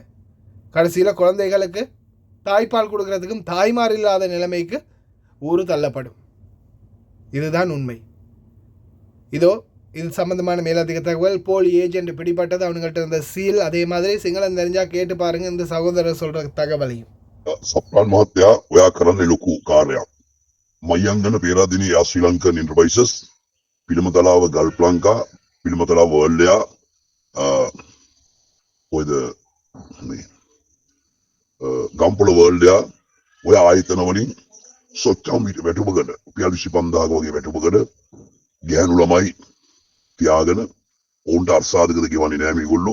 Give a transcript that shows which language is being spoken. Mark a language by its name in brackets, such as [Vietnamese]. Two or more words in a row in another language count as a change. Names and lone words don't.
[Tamil] கடைசியில் குழந்தைகளுக்கு தாய்ப்பால் கொடுக்கறதுக்கும் தாய்மார் இல்லாத நிலைமைக்கு ஊர் தள்ளப்படும். இதுதான் உண்மை. இதோ இது சம்பந்தமான மேலதிக தகவல். போலி ஏஜென்ட் பிடிபட்டது, அவனுங்கள்ட்ட இருந்த சீல், அதே மாதிரி சிங்களம் தெரிஞ்சா கேட்டு பாருங்க இந்த சகோதரர் சொல்ற தகவலையும். [Sinhala] සප්‍රාන් මහත්තයා ඔයා කරන්නේ ලොකු කාර්යයක්. මයංගන පේරාදින යා ශ්‍රී ලංකන් එන්ටර්ප්‍රයිසස් පිළිමතලාව ගල්ෆ් ලංකා පිළිමතලාව වර්ල්ඩ් එයා ඔයද ගම්පොළ වර්ල්ඩ් එයා ඔය ආයතන වලින් සොච්චම් වැටුපකට රුපියල් 25000 වගේ වැටුපකට ගෑනු ළමයි තියාගෙන ඔවුන්ට අර්සාදකද ගෙවන්නේ නැහැ මේගොල්ලෝ.